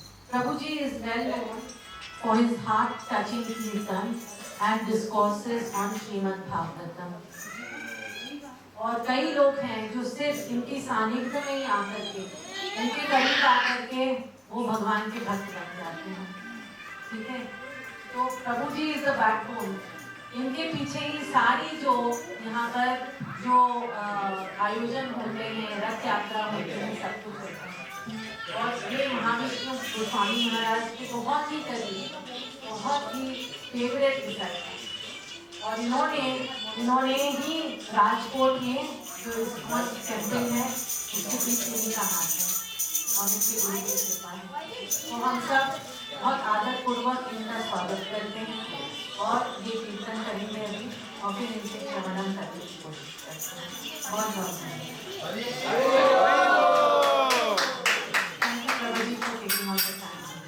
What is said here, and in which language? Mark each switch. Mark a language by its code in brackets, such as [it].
[en] Prabhuji is well known for his heart-touching kirtan and discourses on Srimad Bhagavatam. [hi] और कई लोग हैं जो सिर्फ इनकी सानिध्य में ही आकर के, इनके करीब आकर के वो भगवान के भक्त बन जाते हैं। ठीक है, तो प्रभु जी [en] Is the backbone. [hi] इनके पीछे ही सारी जो यहाँ पर जो आयोजन होते हैं, रथ यात्रा होती है, सब कुछ होता है। और ये महाविष्णु गोस्वामी महाराज के बहुत ही करीब, बहुत ही फेवरेट डिसाइपल, और इन्होंने ही राजकोट में जो इस्कॉन टेम्पल है उसके पीछे इनका हाथ है और इसके गुरु की कृपा है। तो हम सब बहुत आदर पूर्वक इनका स्वागत करते हैं और ये कीर्तन करेंगे अभी और फिर इनसे श्रवणम करने की कोशिश करते हैं। बहुत बहुत धन्यवाद। [en] Thank you Prabhuji for taking all the time.